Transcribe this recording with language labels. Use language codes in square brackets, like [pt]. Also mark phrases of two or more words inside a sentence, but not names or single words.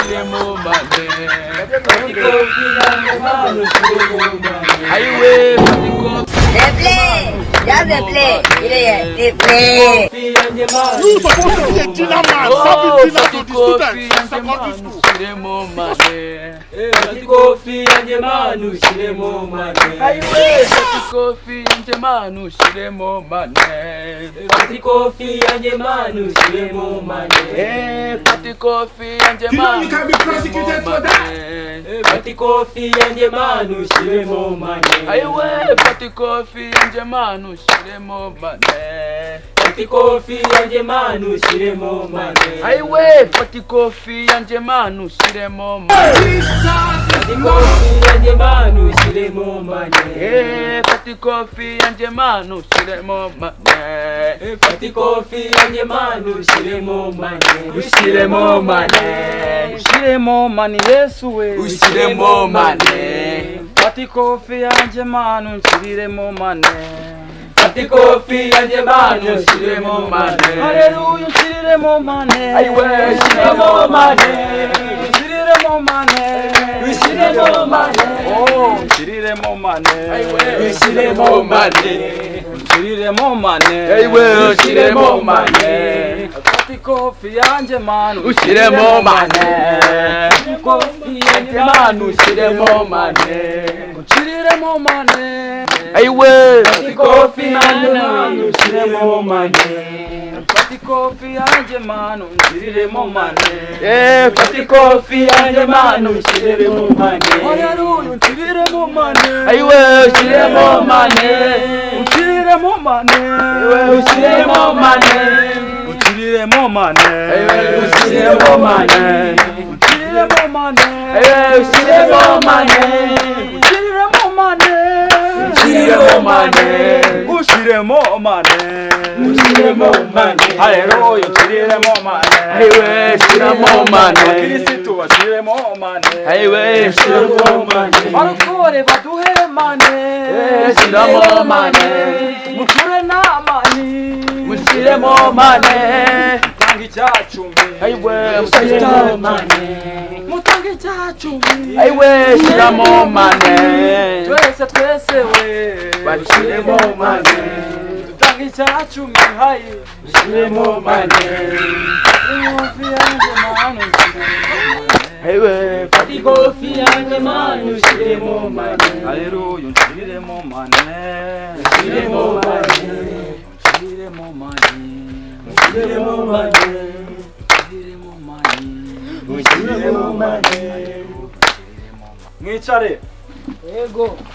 [rw] ushiremo mane. Fata ikofi yanjye manu ushiremo mane. Aiwe fata ikofi. [en] Replay, just replay. Replay. You supposed to be a dinner man, serving dinner to the students in secondary school. [rw] Ushiremo mane. Fata ikofi yanjye manu ushiremo mane. Aiwe fata ikofi yanjye manu ushiremo mane. Fata ikofi yanjye manu ushiremo mane. Fata ikofi yanjye [en] You know [rw] manu. [en] you can be prosecuted for that. [rw] Fata ikofi yanjye manu ushiremo mane. Aiwe fata ikofi yanjye manu ushiremo mane. Fata ikofi yanjye manu ushiremo mane. Aiwe fata ikofi yanjye manu ushiremo mane. Fata ikofi yanjye manu ushiremo mane. Fata ikofi yanjye manu ushiremo mane. Fata ikofi yanjye manu ushiremo mane. Ushiremo mane. Ushiremo mane Yesu we. Ushiremo mane. Fata ikofi yanjye manu nshyiriremo mane. Fata ikofi yanjye manu ushiremo mane. Haleluya nshyiriremo mane. Aiwe Ushiremo mane. Nshyiriremo mane. Ushiremo mane. Oh nshyiriremo mane. Aiwe Ushiremo mane. Nshyiriremo mane. Aiwe ushiremo mane. Fata ikofi yanjye manu Ushiremo mane. Ikofi yanjye Manu ushiremo mane. nshyiriremo mane. Aiwe ikofi yanjye manu ushiremo mane. Fata ikofi yanjye manu nshyiriremo mane. fata Ikofi yanjye manu ushiremo mane. Haleluya nshyiriremo mane. Aiwe ushiremo mane. Nshyiriremo mane. Ushiremo mane. Nshyiriremo mane. Ushiremo mane. Nshyiriremo mane. Ushiremo mane. Nshyiriremo mane. Ushiremo mane. Ushiremo mane. Ushiremo mane. Haleluya nshyiriremo mane. Aiwe ushiremo mane. Abakirisitu bashiremo mane. Aiwe Ushiremo mane. Barokore baduhe mane. ushiremo mane. Muture n'amani. Ushiremo mane. Mutange icyacumi. Aiwe Ushiremo mane. Mutange icyacumi. Aiwe ushiremo mane. Twese we. Ushiremo mane. Mutange icyacumi hayi. Ushiremo mane. Ikofi yanjye manu nshyiriremo mane. Aiwe Fata ikofi yanjye manu ushiremo mane. Haleluya nshyiriremo mane. Ushiremo mane. Nshyiriremo mane. Ushiremo mane. Nshyiriremo mane. Ushiremo mane. Mwicare. Yego.